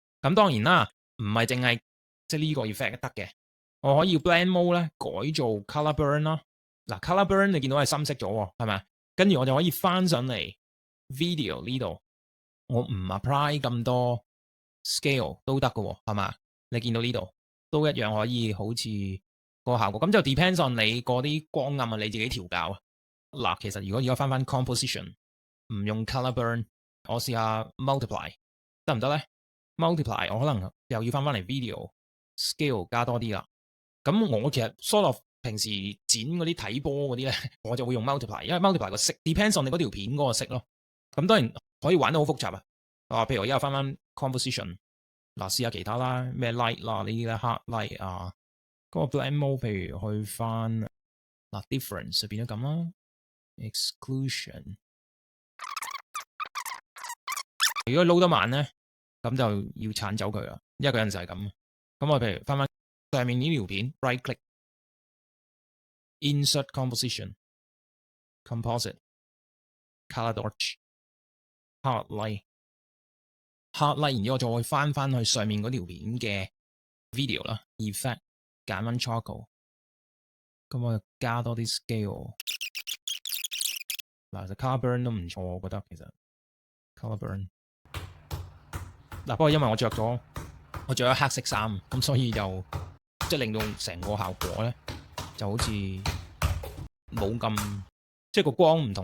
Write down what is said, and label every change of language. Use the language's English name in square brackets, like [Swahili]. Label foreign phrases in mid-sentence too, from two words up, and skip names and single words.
[Cantonese] 咁當然啦，唔係淨係即係呢個 effect 得嘅，我可以 [English] blend mode [Cantonese] 咧改做 [English] color burn [Cantonese] 啦。嗱 [English] color burn [Cantonese] 你見到係深色咗喎，係咪？跟住我就可以翻上嚟 video 呢度，我唔 apply 咁多 scale 都得嘅喎，係嘛？你見到呢度都一樣可以好似個效果，咁就 [English] depends on [Cantonese] 你嗰啲光暗啊，你自己調校啊。嗱，其實如果而家翻 composition 唔用 [English] color burn， [Cantonese] 我試下 multiply 得唔得咧 ？multiply 我可能又要翻嚟 video scale 加多啲啦。咁我其實 [English] sort of [Cantonese] 平時剪嗰啲睇波嗰啲咧，我就會用 multiply， 因為 multiply 個色 [English] depends on [Cantonese] 你嗰條片嗰個色咯。咁當然可以玩得好複雜啊。譬如我而家翻 composition， 嗱試下其他啦，咩 light 啦呢啲咧 [English] hard light [Cantonese] 啊，嗰個 [English] blend mode [Cantonese] 譬如去翻嗱 difference 就變咗咁啦 ，exclusion。如果撈得慢咧，咁就要鏟走佢啦，因為佢有陣時係咁。咁我譬如翻上面呢條片 [English] right click insert composition composite color dodge hard light， [Cantonese] 然之後我再翻去上面嗰條片嘅 video 啦 ，effect 揀翻 charcoal， 咁我就加多啲 scale。嗱，其實 [English] color burn [Cantonese] 都唔錯，我覺得其實 [English] color burn [Cantonese] 不過因為我着咗黑色衫，咁所以就即係令到成個效果咧就好似冇咁即係個光唔同。